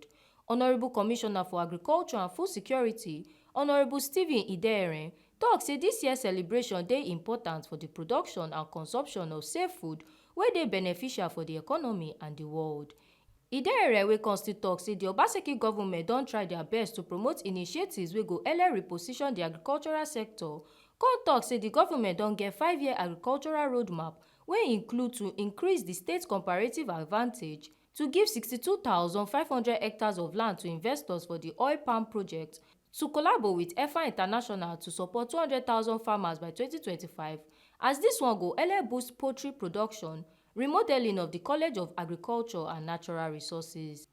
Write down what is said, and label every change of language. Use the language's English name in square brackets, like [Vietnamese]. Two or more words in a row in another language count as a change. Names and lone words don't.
[Nigerian Pidgin] Honourable Commissioner for Agriculture and Food Security, Honourable Stephen Idere, tok say dis year celebration dey important for the production and consumption of safe food wey dey beneficial for the economy and the world. Idere wey come still tok say the Obaseki government don try their best to promote initiatives wey go help reposition the agricultural sector. Come tok say the government don get 5-year agricultural roadmap wey include to increase the state comparative advantage, to give 62,500 hectares of land to investors for the oil palm project, to collaborate with EFA International to support 200,000 farmers by 2025, as dis one go help boost poultry production, remodeling of the College of Agriculture and Natural Resources.